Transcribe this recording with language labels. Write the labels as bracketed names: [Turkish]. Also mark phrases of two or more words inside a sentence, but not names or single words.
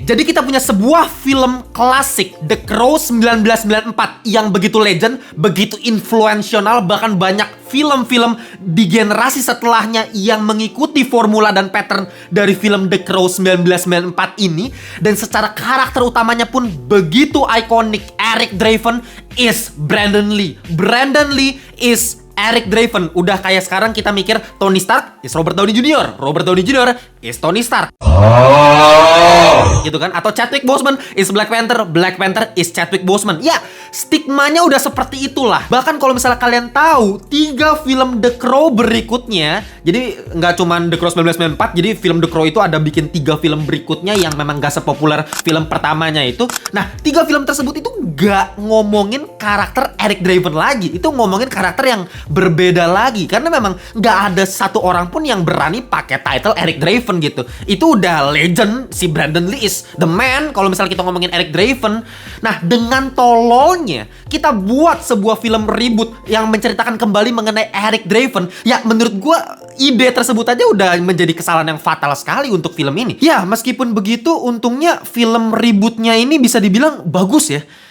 [Indonesian] Jadi kita punya sebuah film klasik, The Crow 1994, yang begitu legend, begitu influensial, bahkan banyak film-film di generasi setelahnya yang mengikuti formula dan pattern dari film The Crow 1994 ini. Dan secara karakter utamanya pun begitu ikonik. Eric Draven is Brandon Lee. Brandon Lee is Eric Draven. Udah kayak sekarang kita mikir Tony Stark is Robert Downey Jr. Robert Downey Jr. is Tony Stark. Gitu kan? Atau Chadwick Boseman is Black Panther. Black Panther is Chadwick Boseman. Ya, stigmanya udah seperti itulah. Bahkan kalau misalnya kalian tahu 3 film The Crow berikutnya, jadi nggak cuman The Crow 1994, jadi film The Crow itu ada bikin 3 film berikutnya yang memang gak sepopuler film pertamanya itu. Nah, 3 film tersebut itu gak ngomongin karakter Eric Draven lagi. Itu ngomongin karakter yang berbeda lagi. Karena memang gak ada satu orang pun yang berani pakai title Eric Draven gitu. Itu udah legend. Si Brandon Lee [English] is the man [Indonesian] kalau misalnya kita ngomongin Eric Draven. Nah, dengan tololnya kita buat sebuah film reboot yang menceritakan kembali mengenai Eric Draven. Ya, menurut gue ide tersebut aja udah menjadi kesalahan yang fatal sekali untuk film ini. Ya, meskipun begitu, untungnya film rebootnya ini bisa dibilang bagus ya.